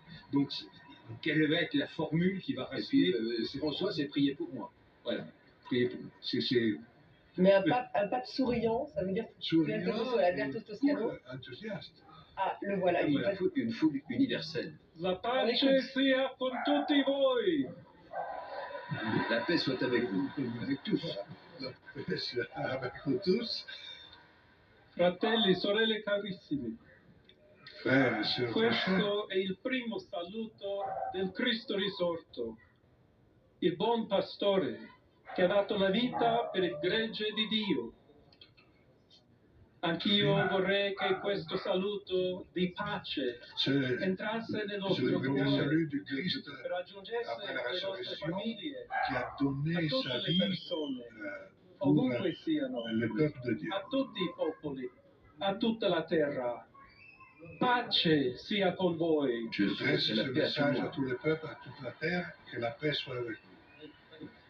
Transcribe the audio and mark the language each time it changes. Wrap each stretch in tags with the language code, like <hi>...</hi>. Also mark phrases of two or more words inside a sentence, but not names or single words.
<fr>Donc, quelle va être la formule qui va rester? François, c'est prier pour moi. Voilà, priez pour moi. Mais un pape souriant, ça veut dire Souriant, quelque chose sur Alberto Toscano. enthousiaste. Ah, le voilà. Il faut une foule universelle.</fr> <it>La pace sia con tutti voi.</it> <fr>La paix soit avec vous, avec tous. La paix soit avec vous tous.</fr> <it>Fratelli, sorelle carissimi,</it> <fr>Frères et sœurs,</fr> <it>questo è il primo saluto del Cristo risorto, il buon pastore che ha dato la vita per il gregge di Dio. Anch'io vorrei che questo saluto di pace</it> <fr>c'est</fr> <it>entrasse nel</it> <fr>le</fr> <it>nostro</it> <fr>premier</fr> <it>cuore</it> <fr>salut du Christ</fr> <it>per raggiungesse</it> <fr>après la</fr> <it>le nostre</it> <fr>résurrection</fr> <it>famiglie,</it> <fr>qui a</fr> <it>a</it> <fr>donné</fr> <it>tutte</it> <fr>sa</fr> <it>le</it> <fr>vie</fr> <it>persone,</it> <fr>pour</fr> <it>ovunque siano,</it> <fr>le peuple de Dieu.</fr> <it>a tutti i popoli, a tutta la terra. Pace sia con voi.</it> <fr>Je Adresse souhaite ce la paix à tout le message à monde. tous les peuples, à toute la terre, que la paix soit avec vous.</fr>